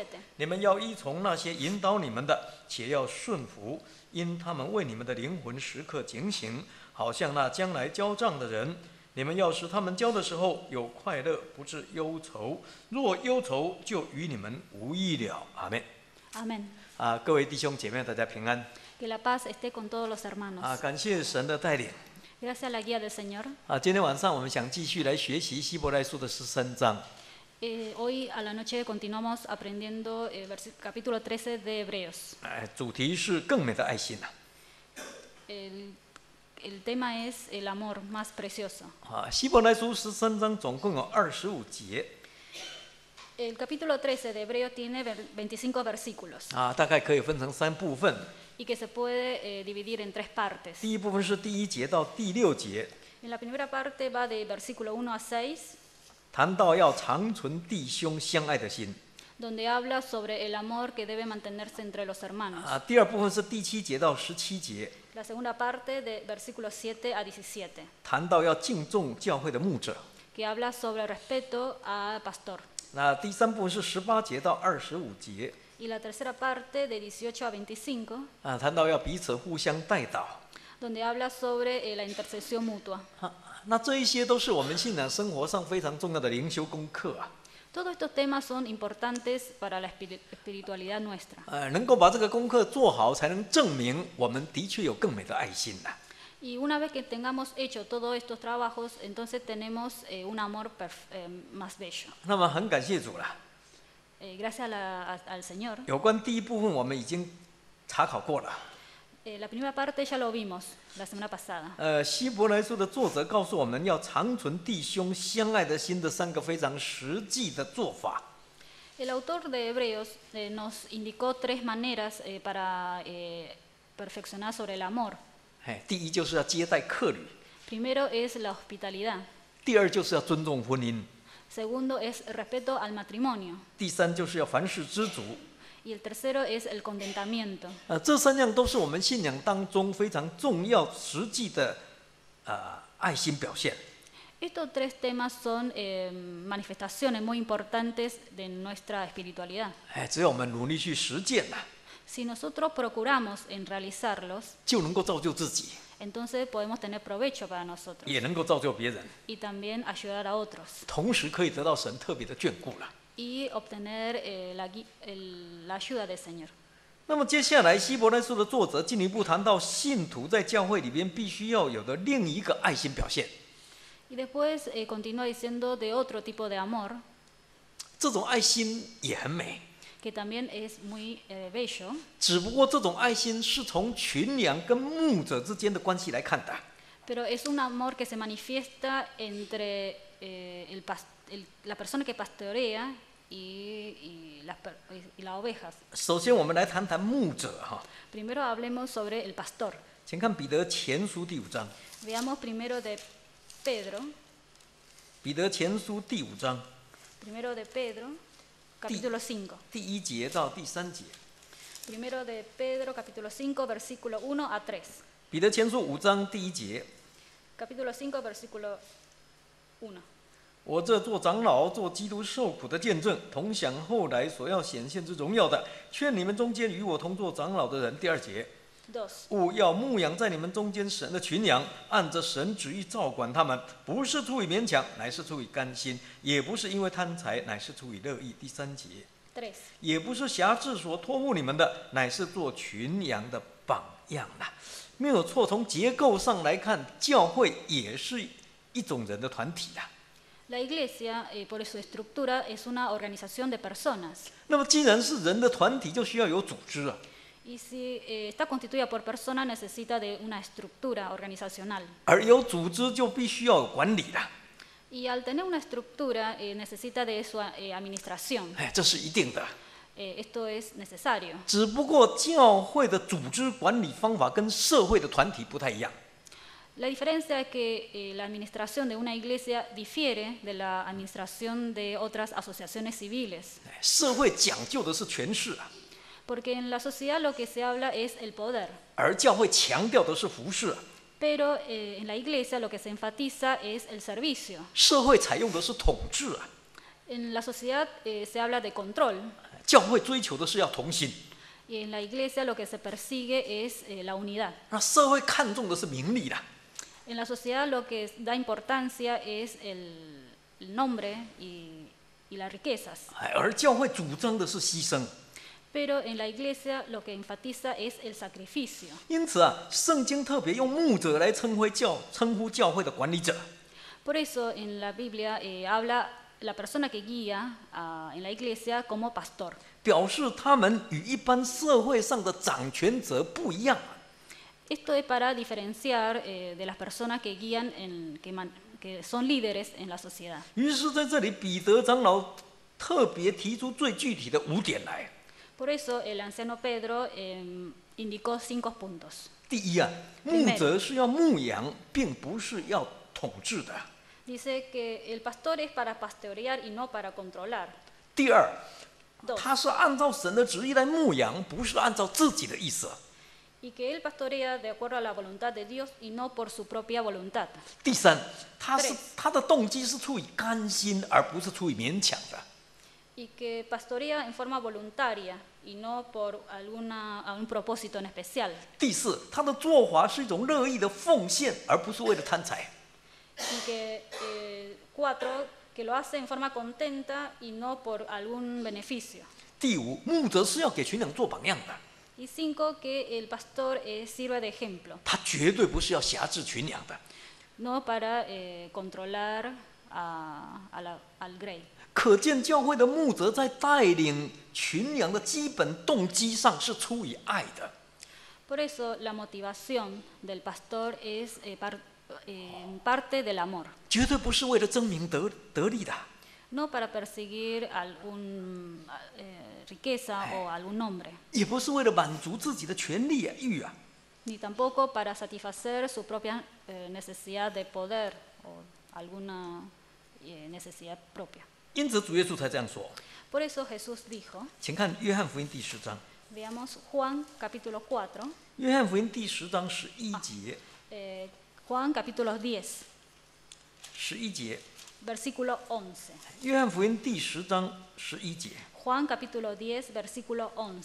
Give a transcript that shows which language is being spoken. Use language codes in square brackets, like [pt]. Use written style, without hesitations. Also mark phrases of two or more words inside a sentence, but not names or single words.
[zh] 你们要依从那些引导你们的，且要顺服，因他们为你们的灵魂时刻警醒，好像那将来交账的人。你们要使他们交的时候有快乐，不致忧愁。若忧愁，就与你们无益了。阿们。 [es] Amén. [zh] 各位弟兄姐妹，大家平安。 [es] Que la paz esté con todos los hermanos. [zh] 感谢神的带领。 [es] Gracias a la guía del Señor. [zh] 今天晚上我们想继续来学习希伯来书的13章。 [es] Hoy a la noche continuamos aprendiendo el capítulo 13 de Hebreos. [zh] 主题是更美的爱心。 [es] El tema es el amor más precioso. [zh] 希伯来书13章总共有25节。 [es] El capítulo 13 de Hebreos tiene 25 versículos. [zh] 大概可以分成3部分。 [es] Y que se puede dividir en 3 partes. [zh] 第一部分是第1节到第6节， [es] En la primera parte va de versículo 1 a 6, [zh] 谈到要长存弟兄相愛的心。 [es] donde habla sobre el amor que debe mantenerse entre los hermanos. [zh] 第2部分是第7节到17节， [es] La segunda parte de versículos 7 a 17, [zh] 谈到要敬重教会的牧者。 [es] que habla sobre el respeto al pastor. [zh] 第3部分是18节到25节， [es] Y la tercera parte de 18 a 25, [zh] 谈到要彼此互相代祷。 [es] donde habla sobre la intercesión mutua. [zh] 那这一些都是我们信仰生活上非常重要的灵修功课。 [es] Todos estos temas son importantes para la espiritualidad nuestra. [zh] 能够把这个功课做好，才能证明我们的确有更美的爱心。 [es] Y una vez que tengamos hecho todos estos trabajos, entonces tenemos un amor más bello. [zh] 那么很感谢主了。 [es] Gracias al Señor. [zh] 有关第1部分我们已经查考过了。 [es] La primera parte ya lo vimos la semana pasada. [zh] 希伯来书的作者告诉我们要长存弟兄相爱的心的3个非常实际的做法。 [es] El autor de Hebreos nos indicó 3 maneras para perfeccionar sobre el amor. [zh] 第一就是要接待客旅， [es] Primero es la hospitalidad. [zh] 第2就是要尊重婚姻， [es] Segundo es el respeto al matrimonio. [zh] 第3就是要凡事知足。 [es] Y el tercero es el contentamiento. [zh] 这3样都是我们信仰当中非常重要实际的爱心表现。 [es] Estos 3 temas son manifestaciones muy importantes de nuestra espiritualidad. [zh] 只要我们努力去实践， [es] Si nosotros procuramos en realizarlos, [zh] 就能够造就自己， [es] entonces podemos tener provecho para nosotros [zh] 也能够造就别人， [es] y también ayudar a otros [zh] 同时可以得到神特别的眷顾了。 [es] y obtener la ayuda del Señor. [zh] 那么接下来希伯来书的作者进一步谈到信徒在教会里边必须要有的另一个爱心表现。 [es] Y después continúa diciendo de otro tipo de amor [zh] 这种爱心也很美， [es] que también es muy bello, [zh] 只不过这种爱心是从群羊跟牧者之间的关系来看的。 [es] pero es un amor que se manifiesta entre la persona que pastorea y las ovejas. [zh] 首先我们来谈谈牧者。 [es] Primero hablemos sobre el pastor. [zh] 请看彼得前书第5章。 [es] Veamos primero de Pedro, [zh] 彼得前书第5章 [es] Primero de Pedro, capítulo 5. [zh] 第1节到第3节。 [es] Primero de Pedro, capítulo 5, versículo 1 a 3. [zh] 彼得前书5章第1节。 [es] Capítulo 5, versículo 1. [zh] 我这做长老、做基督受苦的见证，同享后来所要显现之荣耀的，劝你们中间与我同做长老的人。第2节， [es] 2. [zh] 勿要牧养在你们中间神的群羊，按着神旨意照管他们，不是出于勉强，乃是出于甘心；也不是因为贪财，乃是出于乐意。第3节， [es] 3. [zh] 也不是辖制所托付你们的，乃是做群羊的榜样啦。没有错，从结构上来看，教会也是一种人的团体啦。 [es] La iglesia, por su estructura, es una organización de personas. [zh] 那么，既然是人的团体，就需要有组织啊。 [es] Y si está constituida por personas, necesita de una estructura organizacional. [zh] 而有组织就必须要有管理啦。 [es] Y al tener una estructura, necesita de su administración. [zh] 这是一定的。 [es] Esto es necesario. [zh] 只不过教会的组织管理方法跟社会的团体不太一样。 [es] La diferencia es que la administración de una iglesia difiere de la administración de otras asociaciones civiles. [zh] 社会讲究的是权势啊， [es] Porque en la sociedad lo que se habla es el poder. [zh] 而教会强调的是服侍啊。 [es] Pero en la iglesia lo que se enfatiza es el servicio. [zh] 社会采用的是统治啊， [es] En la sociedad se habla de control. [zh] 教会追求的是要同心。 [es] Y en la iglesia lo que se persigue es la unidad. [zh] 那社会看重的是名利啦。 [es] En la sociedad lo que da importancia es el nombre y las riquezas. [zh] 而教会主张的是牺牲。 [es] Pero en la iglesia lo que enfatiza es el sacrificio. [zh] 因此啊，圣经特别用牧者来称呼教会的管理者。 [es] Por eso en la Biblia habla la persona que guía en la iglesia como pastor. [zh] 表示他们与一般社会上的掌权者不一样。 [es] Esto es para diferenciar de las personas que guían, que son líderes en la sociedad. [zh] 于是在这里，彼得长老特别提出最具体的5点来。 [es] Por eso el anciano Pedro indicó 5 puntos. [zh] 第一啊，牧者是要牧养，并不是要统治的。 [es] Dice que el pastor es para pastorear y no para controlar. [zh] 第二， [es] 2. [zh] 他是按照神的旨意来牧养，不是按照自己的意思。 [es] Y que él pastorea de acuerdo a la voluntad de Dios y no por su propia voluntad. [zh] 第三，他的动机是出于甘心，而不是出于勉强的。 [es] Y que pastorea en forma voluntaria y no por algún propósito en especial. [zh] 第四，他的做法是一种乐意的奉献，而不是为了贪财。 [es] Y que 4, que lo hace en forma contenta y no por algún beneficio. [zh] 第五，牧者是要给群羊做榜样的， [es] Y 5, que el pastor sirve de ejemplo, [zh] 他绝对不是要辖制群羊的。 [es] no para controlar al grey. [zh] 可见教会的牧者在带领群羊的基本动机上是出于爱的。 [es] Por eso la motivación del pastor es parte del amor, [zh] 绝对不是为了争名得利的。 [es] no para perseguir alguna riqueza o algún nombre, [zh] 也不是为了满足自己的权利欲啊。 [es] ni tampoco para satisfacer su propia necesidad de poder o alguna necesidad propia. [zh] 因此主耶稣才这样说。 [es] Por eso Jesús dijo, [zh] 请看约翰福音第10章， [es] veamos Juan capítulo 4, [zh] 约翰福音第10章11节 [es] Juan capítulo 10, [zh] ，11 节， [es] versículo 11. [zh] 约翰福音第10章11节。 [es] Juan capítulo 10, versículo 11.